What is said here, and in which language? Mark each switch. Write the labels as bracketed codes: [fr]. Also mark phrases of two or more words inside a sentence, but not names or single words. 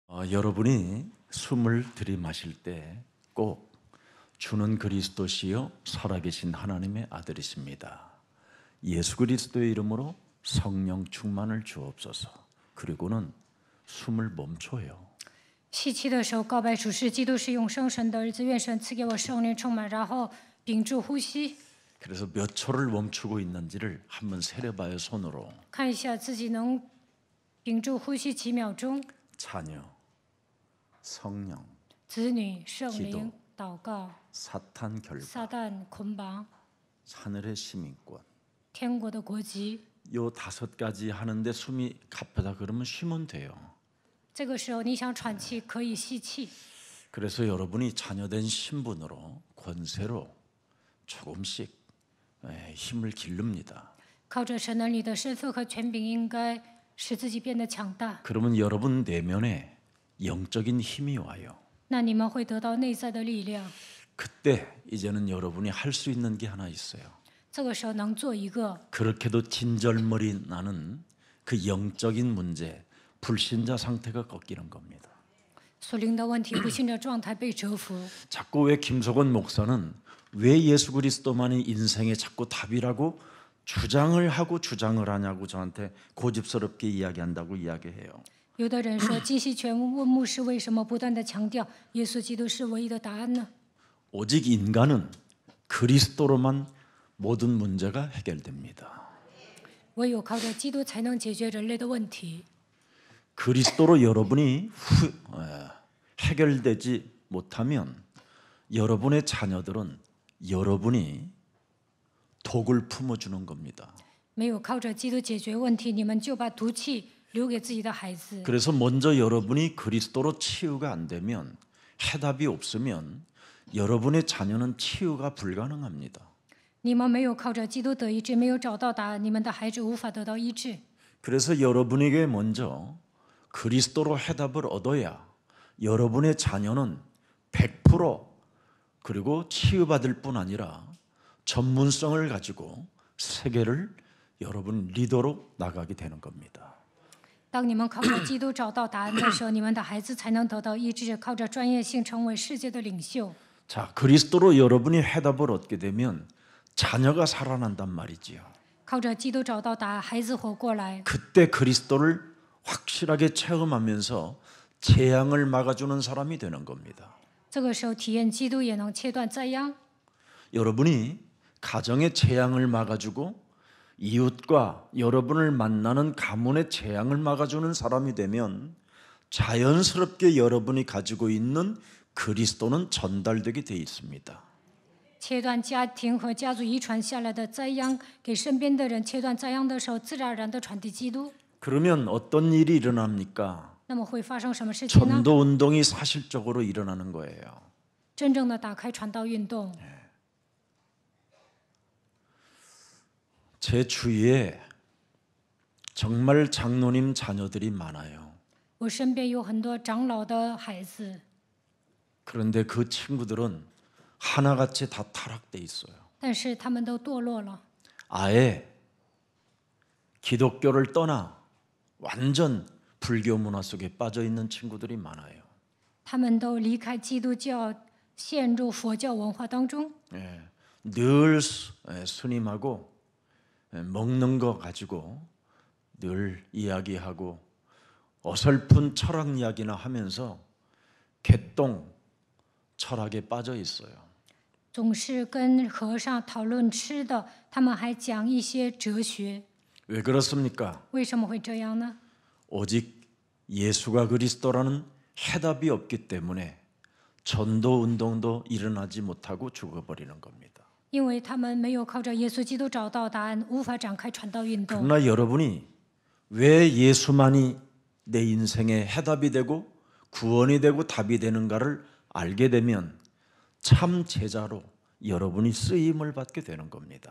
[ko] 여러분이 숨을 들이마실 때 꼭 주는 그리스도시요 살아계신 하나님의 아들이십니다. 예수 그리스도의 이름으로 성령 충만을 주옵소서. 그리고는 숨을 멈춰요. [zh] 吸气的时候告白主是基督是永生神的儿子，愿神赐给我圣灵充满，然后屏住呼吸， [ko] 그래서 몇 초를 멈추고 있는지를 한번 세려봐요. 손으로. [zh] 看一下自己能屏住呼吸几秒钟。 [ko] 자녀, 성령, [zh] 子女、圣灵、祷告、 [ko] 사탄 결박, [zh] 撒旦捆绑、 [ko] 하늘의 시민권. [zh] 天国的国籍。 [ko] 요 5가지 하는데 숨이 가쁘다 그러면 쉬면 돼요. [zh] 这个时候你想喘气可以吸气。 [ko] 그래서 여러분이 자녀된 신분으로 권세로 조금씩 힘을 기릅니다. [zh] 靠着神儿女的身份和权柄，应该使自己变得强大。 [ko] 그러면 여러분 내면에 영적인 힘이 와요. [zh] 那你们会得到内在的力量。 [ko] 그때 이제는 여러분이 할 수 있는 게 하나 있어요. [zh] 这个时候能做一个 [ko] 그렇게도 진절머리 나는 그 영적인 문제, 불신자 상태가 꺾이는 겁니다. [zh] 属灵的问题、不幸的状态被折服。 [ko] 자꾸 왜 김석원 목사는 왜 예수 그리스도만이 인생의 자꾸 답이라고 주장을 하고 주장을 하냐고 저한테 고집스럽게 이야기한다고 이야기해요. [zh] 有的人说，金希全问牧师为什么不断地强调耶稣基督是唯一的答案呢？ [ko] 오직 인간은 그리스도로만 모든 문제가 해결됩니다. [zh] 唯有靠着基督才能解决人类的问题。 [ko] 그리스도로 여러분이 해결되지 못하면 여러분의 자녀들은 여러분이 독을 품어주는 겁니다. [zh] 没有靠着基督解决问题，你们就把毒气留给自己的孩子。 [ko] 그래서 먼저 여러분이 그리스도로 치유가 안 되면 해답이 없으면 여러분의 자녀는 치유가 불가능합니다. [zh] 你们没有靠着基督得医治，没有找到答案，你们的孩子无法得到医治。 [ko] 그래서 여러분에게 먼저 그리스도로 해답을 얻어야 여러분의 자녀는 100% 그리고 치유받을 뿐 아니라 전문성을 가지고 세계를 여러분 리더로 나가게 되는 겁니다. [zh] 当你们靠着基督找到答案的时候，你们的孩子才能得到医治，靠着专业性成为世界的领袖。 [ko] 자, 그리스도로 여러분이 해답을 얻게 되면 자녀가 살아난단 말이지요. [zh] 靠着基督找到答案，孩子活过来。 [ko] 그때 그리스도를 확실하게 체험하면서 재앙을 막아주는 사람이 되는 겁니다. [zh] 这个时候体验基督也能切断灾殃。 [ko] 여러분이 가정의 재앙을 막아주고 이웃과 여러분을 만나는 가문의 재앙을 막아주는 사람이 되면 자연스럽게 여러분이 가지고 있는 그리스도는 전달되게 돼 있습니다. [zh] 切断家庭和家族遗传下来的灾殃，给身边的人切断灾殃的时候，自然而然的传递基督。 [ko] 그러면 어떤 일이 일어납니까? [zh] 那么会发生什么事情呢？ [ko] 전도 운동이 사실적으로 일어나는 거예요. [zh] 真正的打开传道运动。 [ko] 제 주위에 정말 장로님 자녀들이 많아요. [zh] 我身边有很多长老的孩子， [ko] 그런데 그 친구들은 하나같이 다 타락돼 있어요. [zh] 但是他们都堕落了， [ko] 아예 기독교를 떠나 완전 불교 문화 속에 빠져 있는 친구들이 많아요. [zh] 他们都离开基督教，陷入佛教文化当中。 [ko] 늘 스님하고 먹는 거 가지고 늘 이야기하고 어설픈 철학 이야기나 하면서 개똥 철학에 빠져 있어요. [zh] 总是跟和尚讨论吃的，他们还讲一些哲学。 [ko] 왜 그렇습니까? [zh] 为什么会这样呢？ [ko] 오직 예수가 그리스도라는 해답이 없기 때문에 전도 운동도 일어나지 못하고 죽어버리는 겁니다. [zh] 因为他们没有靠着耶稣基督找到答案，无法展开传道运动。 [ko] 그러나 여러분이 왜 예수만이 내 인생의 해답이 되고 구원이 되고 답이 되는가를 알게 되면 참 제자로 여러분이 쓰임을 받게 되는 겁니다.